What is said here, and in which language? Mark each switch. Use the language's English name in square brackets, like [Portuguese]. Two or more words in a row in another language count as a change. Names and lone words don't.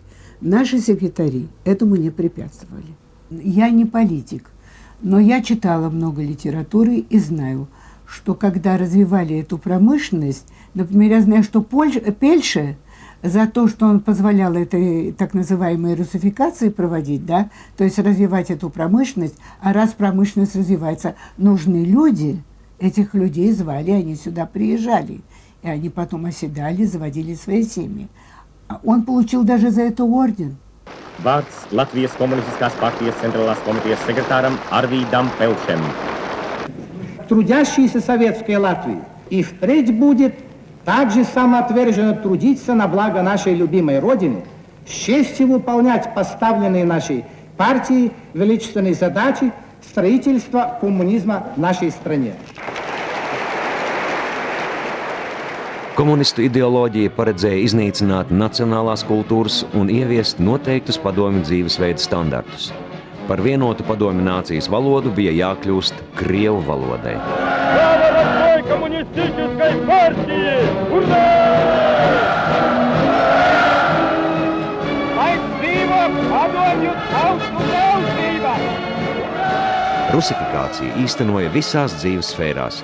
[Russian] Наши секретари этому не препятствовали. Я не политик, но я читала много литературы и знаю, что когда развивали эту промышленность, например, я знаю, что Пельше за то, что он позволял этой так называемой русификации проводить, да, то есть развивать эту промышленность, а раз промышленность развивается, нужны люди, этих людей звали, они сюда приезжали. И они потом оседали, заводили свои семьи. Он получил даже за это орден. [Latvian] Vārds Latvijas Komunistiskās partijas centrālās komitejas sekretāram Arvīdam Pelšem. [Russian] Трудящаяся советская Латвия и впредь будет также самоотверженно трудиться на благо нашей любимой Родины, с честью выполнять поставленные нашей партии величественной задачи строительства коммунизма в нашей стране. [Latvian] Komunistu ideoloģija paredzēja iznīcināt nacionālās kultūras un ieviest noteiktus padomju dzīvesveida standartus. Par vienotu padomju nācijas valodu bija jākļūst krievu valodai. Rusifikācija īstenoja visās dzīves sfērās.